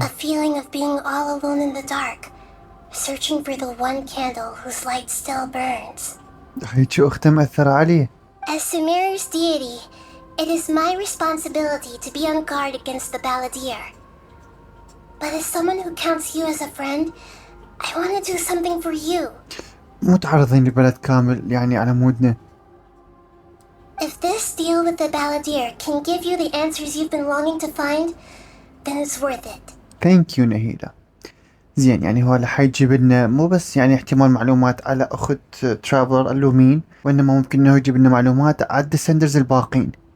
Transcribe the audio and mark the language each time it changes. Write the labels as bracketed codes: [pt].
[en] A feeling of being all alone in the dark, searching for the one candle whose light still burns. [ar] هيك أخته مأثرة عليه. [en] As Sumeru's deity, it is my responsibility to be on guard against the Baldier. But as someone who counts you as a friend, I want to do something for you. [ar] مو تعرضين لبلد كامل يعني على مودنا. [en] If this deal with the Baldier can give you the answers you've been longing to find, then it's worth it. Thank you نهيلة. [ar] زين يعني هو رح يجيب لنا مو بس يعني احتمال معلومات على أخت ترافلر اللومين، وإنما ممكن إنه يجيب لنا معلومات على الديسندرز الباقين.